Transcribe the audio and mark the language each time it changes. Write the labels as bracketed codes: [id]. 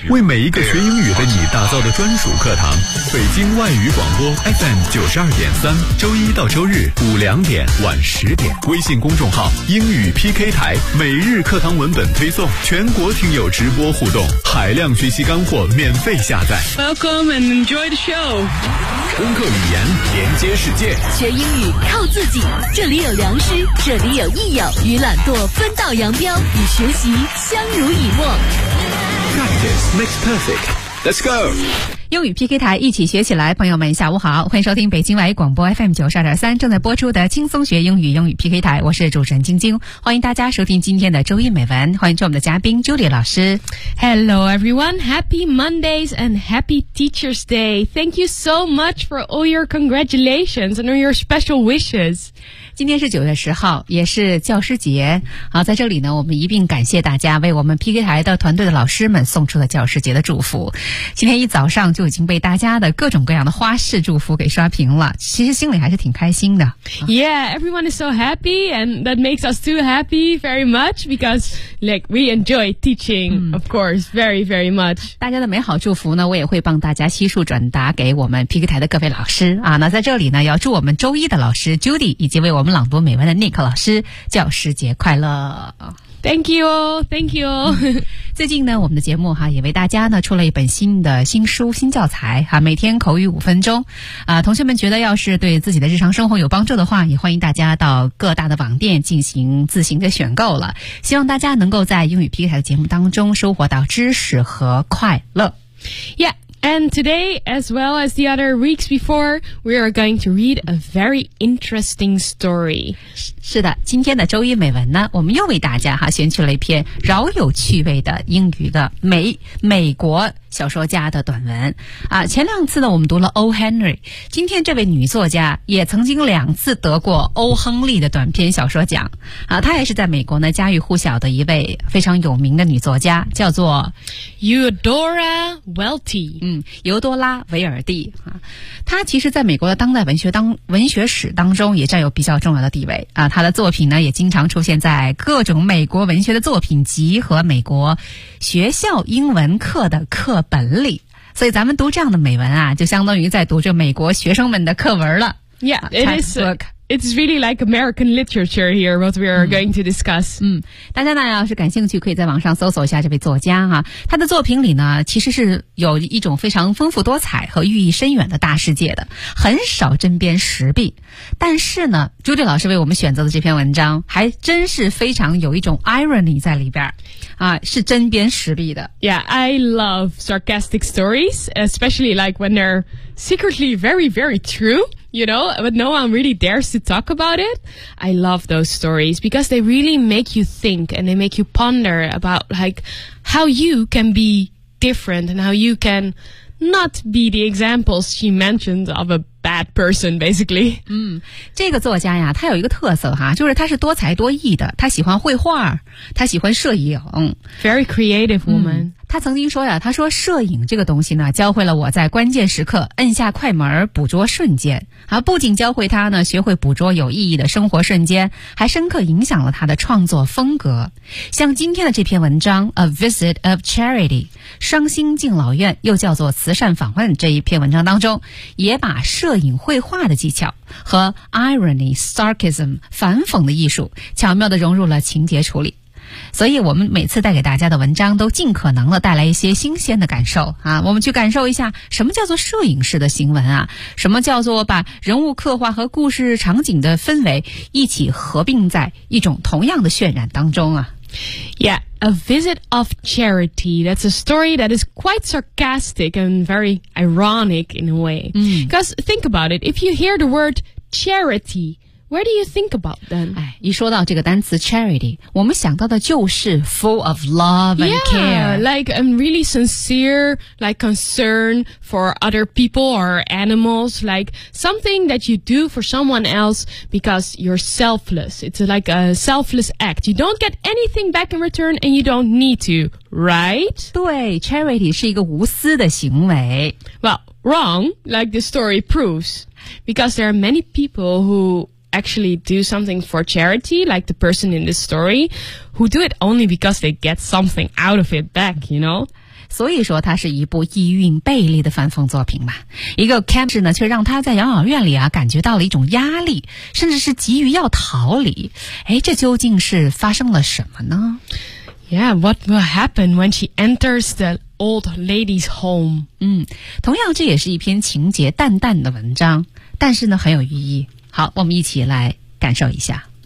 [zh] 为每一个学英语的你打造的专属课堂，北京外语广播 FM 92.3，周一到周日5、2点、晚10点，微信公众号英语 PK 台，每日课堂文本推送，全国听友直播互动，海量学习干货免费下载。 [en] Welcome and enjoy the show。 [zh] 攻克语言，连接世界，学英语靠自己。这里有良师，这里有益友，与懒惰分道扬镳，与学习相濡以沫。 [en] Practice makes perfect. Let's go. [zh] 英语 PK 台，一起学起来。朋友们下午好，欢迎收听北京外语广播 FM 92.3正在播出的轻松学英语英语 PK 台，我是主持人晶晶，欢迎大家收听今天的周一美文，欢迎做我们的嘉宾 Julie 老师。 [en] Hello everyone, Happy Mondays and Happy Teacher's Day. Thank you so much for all your congratulations and all your special wishes. [zh] 今天是9月10号，也是教师节。好，在这里呢，我们一并感谢大家为我们 PK 台的团队的老师们送出的教师节的祝福。今天一早上就已经被大家的各种各样的花式祝福给刷屏了，其实心里还是挺开心的。 [en] Yeah, everyone is so happy and that makes us too happy very much because like we enjoy teaching, of course, very, very much. [zh] 大家的美好祝福呢，我也会帮大家悉数转达给我们 PK 台的各位老师啊。那在这里呢，要祝我们周一的老师 Judy 以及为我们朗读美文的 Nick 老师教师节快乐。 [en] Thank you, thank you. [zh] 最近呢，我们的节目哈也为大家呢出了一本新的新书新教材哈，每天口语5分钟。同学们觉得要是对自己的日常生活有帮助的话，也欢迎大家到各大的网店进行自行的选购了。希望大家能够在英语 PK 台的节目当中收获到知识和快乐。 [en] Yeah. And today, as well as the other weeks before, we are going to read a very interesting story. [zh] 是的，今天的周一美文呢，我们又为大家哈选取了一篇饶有趣味的英语的美国小说家的短文。啊，前两次呢，我们读了 O. Henry， 今天这位女作家也曾经两次得过欧亨利的短篇小说奖。啊，她也是在美国呢家喻户晓的一位非常有名的女作家，叫做 [en] Eudora Welty。 [zh] 尤多拉·韦尔蒂，他其实在美国的当代文学史当中也占有比较重要的地位啊。他的作品呢也经常出现在各种美国文学的作品集和美国学校英文课的课本里，所以咱们读这样的美文啊，就相当于在读着美国学生们的课文了。 [en] Yeah, it is It's really like American literature here, what we are going to discuss. [zh] 大家呢要是感兴趣，可以在网上搜索一下这位作家哈。他的作品里呢，其实是有一种非常丰富多彩和寓意深远的大世界的，很少针砭时弊。但是呢，朱莉老师为我们选择的这篇文章，还真是非常有一种 irony 在里边啊，是针砭时弊的。 [en] Yeah, I love sarcastic stories, especially like when they're secretly very, very true. You know, but no one really dares to talk about it. I love those stories because they really make you think and they make you ponder about like how you can be different and how you can not be the examples she mentions of a bad person, basically. [zh] 这个作家呀，他有一个特色哈，就是他是多才多艺的，他喜欢绘画，他喜欢摄影。 [en] Very creative woman. [zh] 他曾经说呀，他说摄影这个东西呢，教会了我在关键时刻摁下快门捕捉瞬间啊，不仅教会他呢学会捕捉有意义的生活瞬间，还深刻影响了他的创作风格。像今天的这篇文章 A Visit of Charity 双星敬老院，又叫做慈善访问，这一篇文章当中也把摄影绘画的技巧和 irony, sarcasm, 反讽的艺术巧妙地融入了情节处理。所以我们每次带给大家的文章都尽可能的带来一些新鲜的感受啊，我们去感受一下什么叫做摄影式的新闻啊，什么叫做把人物刻画和故事场景的氛围一起合并在一种同样的渲染当中啊。 [en] Yeah, a visit of charity. That's a story that is quite sarcastic and very ironic in a way. Because think about it, if you hear the word charity, where do you think about then? [zh] 哎，一说到这个单词 charity, 我们想到的就是 [en] full of love and care. Yeah, like a really sincere, like concern for other people or animals, like something that you do for someone else because you're selfless. It's like a selfless act. You don't get anything back in return and you don't need to, right? [zh] 对 ,charity 是一个无私的行为。 [en] Well, wrong, like the story proves, because there are many people who... actually do something for charity, like the person in this story, who do it only because they get something out of it back, you know? [zh] 所以说它是一部意蕴背离的反讽作品嘛。一个 Cambridge 呢却让他在养老院里啊感觉到了一种压力，甚至是急于要逃离。哎，这究竟是发生了什么呢？ [en] Yeah, what will happen when she enters the old lady's home? [zh] 同样这也是一篇情节淡淡的文章，但是呢很有寓意。好，我们一起来感受一下。